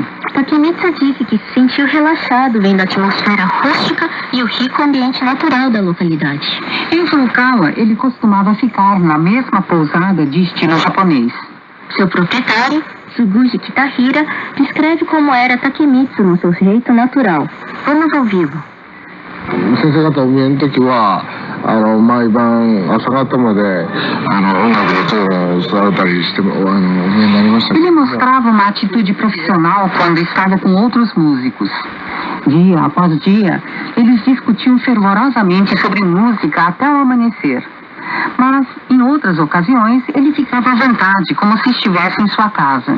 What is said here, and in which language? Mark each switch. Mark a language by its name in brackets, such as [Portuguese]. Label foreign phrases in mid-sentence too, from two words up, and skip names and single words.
[Portuguese] Takemitsu disse que se sentiu relaxado vendo a atmosfera rústica e o rico ambiente natural da localidade. Em Furukawa, ele costumava ficar na mesma pousada de estilo japonês. Seu proprietário, Tsuguji Kitahira, descreve como era Takemitsu no seu jeito natural. Vamos ouvi-lo. [Japanese] 先生方お見えの時は毎晩朝方まで音楽の講座をされたりしてお見えになりましたけど。 [Portuguese] Ele mostrava uma atitude profissional quando estava com outros músicos. Dia após dia, eles discutiam fervorosamente sobre música até o amanhecer. Mas, em outras ocasiões, ele ficava à vontade, como se estivesse em sua casa.